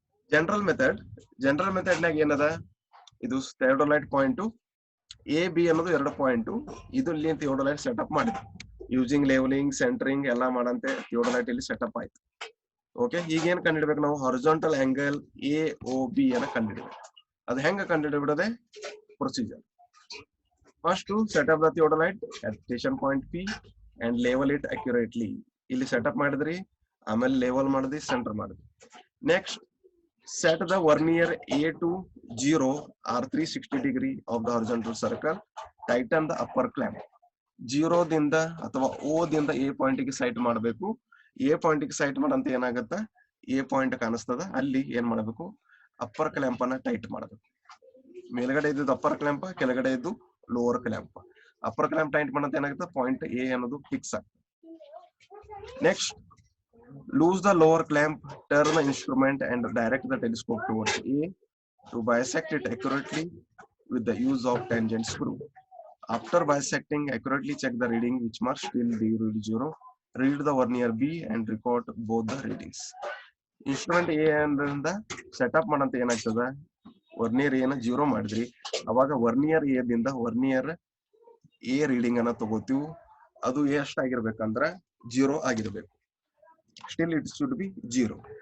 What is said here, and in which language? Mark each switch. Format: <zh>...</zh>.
<kn>General method ನಾಗ ಏನದ, ಇದು ಥಿಯೋಡೊಲೈಟ್ ಪಾಯಿಂಟ್ ಎ ಬಿ ಅನ್ನೋದು 2 ಪಾಯಿಂಟ್. ಇದು ಇಲ್ಲಿ ಥಿಯೋಡೊಲೈಟ್ ಸೆಟಪ್ ಮಾಡಿದ್ವಿ ಯೂಸಿಂಗ್ ಲೆವೆಲಿಂಗ್, ಸೆಂಟ್ರಿಂಗ್ ಎಲ್ಲ ಮಾಡಂತೆ ಥಿಯೋಡೊಲೈಟ್ ಇಲ್ಲಿ ಸೆಟಪ್ ಆಯ್ತು. ಓಕೆ, ಈಗ ಏನ್ ಕಂಡುಹಿಡಬೇಕು ನಾವು, horizontal angle A O B ಅನ್ನ ಕಂಡುಹಿಡಬೇಕು. ಅದು ಹೆಂಗ ಕಂಡುಹಿಡಬಿಡೋದೆ, procedure.</kn> <en>First setup the theodolite at station point P and level it accurately.</en> <kn>ಇಲ್ಲಿ ಸೆಟಪ್ ಮಾಡಿದ್ರಿ, ಆಮೇಲೆ ಲೆವೆಲ್ ಮಾಡಿದ್ರಿ, ಸೆಂಟರ್ ಮಾಡಿದ್ರಿ.</kn> <en>Next set the vernier A to 0 or 360 degree of the horizontal circle. Tighten the upper clamp.</en> <kn>0 ದಿಂದ ಅಥವಾ O ದಿಂದ A point ಗೆ site ಮಾಡಬೇಕು. A ಪಾಯಿಂಟ್ ಗೆ ಸೈಟ್ ಮಾಡಂತ ಏನಾಗುತ್ತೆ, A ಪಾಯಿಂಟ್ ಕಾಣಿಸ್ತದ, ಅಲ್ಲಿ ಏನ್ ಮಾಡಬೇಕು, ಅಪ್ಪರ್ ಕ್ಲ್ಯಾಂಪ್ ಅನ್ನ ಟೈಟ್ ಮಾಡಬೇಕು. ಮೇಲ್ಗಡೆ ಇದ್ದು ಅಪ್ಪರ್ ಕ್ಲ್ಯಾಂಪ್, ಕೆಳಗಡೆ ಇದ್ದು lower clamp. Upper clamp tight ಮಾಡಂತ ಏನಾಗುತ್ತೆ, ಪಾಯಿಂಟ್ A ಅನ್ನೋದು ಫಿಕ್ಸ್ ಆಗ್ತದೆ.</kn> <en>Next lose the lower clamp, turn the instrument and direct the telescope towards A to bisect it accurately with the use of tangent screw. After bisecting, accurately check the reading which must still be read 0. Read the vernier B and record both the readings.</en> <kn>Instrument A and setup ಮಾಡಂತ ಏನಾಗ್ತದ, vernier ಏನ 0 ಮಾಡಿದ್ರಿ, ಅವಾಗ vernier A ದಿಂದ vernier A reading ಅನ್ನ ತಗೋತೀವಿ. ಅದು ಎಷ್ಟಾಗಿರ್ಬೇಕಂದ್ರ 0 ಆಗಿರ್ಬೇಕು.</kn> <en>Still it should be 0.</en>